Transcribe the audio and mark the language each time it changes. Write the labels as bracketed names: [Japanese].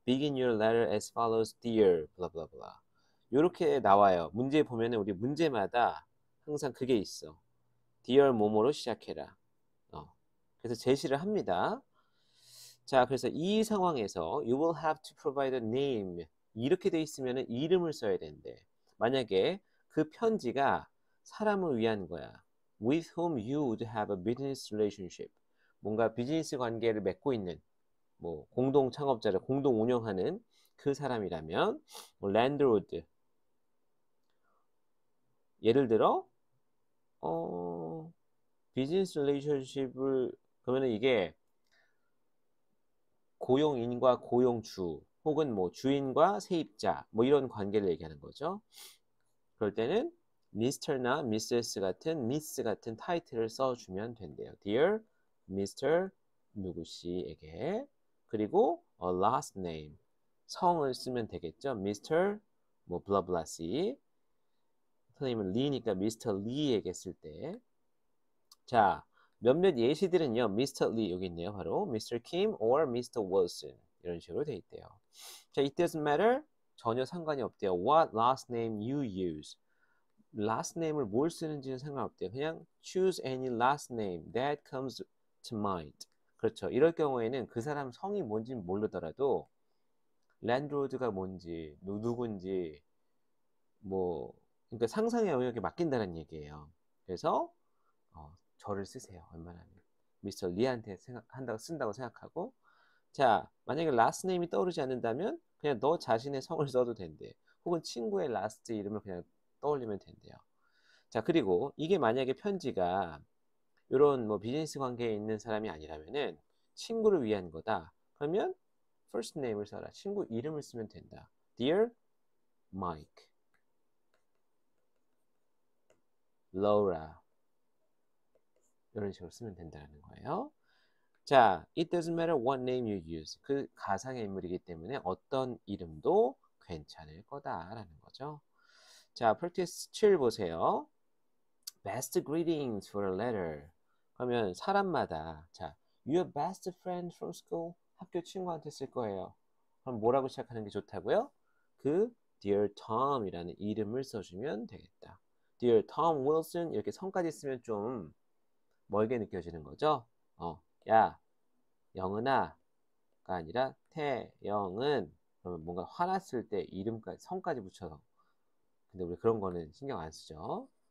[English] Begin your letter as follows, dear. [Korean] blah blah blah. 이렇게 나와요. 문제 보면은 우리 문제마다 항상 그게 있어. Dear 뭐뭐로 시작해라. 그래서 제시를 합니다. 자, 그래서 이 상황에서 [English] you will have to provide a name. [Korean] 이렇게 돼 있으면 이름을 써야 되는데 만약에 그 편지가 사람을 위한 거야. [English] With whom you would have a business relationship. [Korean] 뭔가 비즈니스 관계를 맺고 있는 뭐 공동 창업자를 공동 운영하는 그 사람이라면 뭐 landlord. 예를 들어 비즈니스 릴레이션십을 그러면 이게 고용인과 고용주 혹은 뭐 주인과 세입자 뭐 이런 관계를 얘기하는 거죠. 그럴 때는 Mr나 Mrs 같은 Miss 같은 타이틀을 써주면 된대요. [English] Dear Mr. [Korean] 누구씨에게 그리고 [English] a last name [Korean] 성을 쓰면 되겠죠. [English] Mr. [Korean] 뭐 블라블라 씨 선생님은 리니까 Mr. Lee에게 쓸 때 자, 몇몇 예시들은요. Mr. Lee 여기 있네요. 바로 Mr. Kim or Mr. Wilson 이런 식으로 돼 있대요. [English] 자, it doesn't matter. [Korean] 전혀 상관이 없대요. [English] What last name you use. [Korean] last name을 뭘 쓰는지는 상관없대요. 그냥 [English] choose any last name that comes to mind. [Korean] 그렇죠. 이럴 경우에는 그 사람 성이 뭔지 모르더라도 랜드로드가 뭔지 누군지 뭐 그러니까 상상의 영역에 맡긴다는 얘기예요. 그래서 저를 쓰세요. 웬만하면. 미스터 리한테 쓴다고 생각하고 자, 만약에 last name이 떠오르지 않는다면 그냥 너 자신의 성을 써도 된대. 혹은 친구의 last 이름을 그냥 떠올리면 된대요. 자, 그리고 이게 만약에 편지가 이런 뭐 비즈니스 관계에 있는 사람이 아니라면은 친구를 위한 거다. 그러면 first name을 써라. 친구 이름을 쓰면 된다. Dear Mike, Laura 이런 식으로 쓰면 된다는 거예요. [English] 자, it doesn't matter what name you use. [Korean] 그 가상의 인물이기 때문에 어떤 이름도 괜찮을 거다라는 거죠. 자, practice 7 보세요. [English] Best greetings for a letter. [Korean] 그러면 사람마다 자, [English] your best friend from school. [Korean] 학교 친구한테 쓸 거예요. 그럼 뭐라고 시작하는 게 좋다고요? 그 Dear Tom이라는 이름을 써주면 되겠다. Dear Tom Wilson 이렇게 성까지 쓰면 좀 멀게 느껴지는 거죠. 야, 영은아가 아니라 태영은 그러면 뭔가 화났을 때 이름까지 성까지 붙여서 근데 우리 그런 거는 신경 안 쓰죠.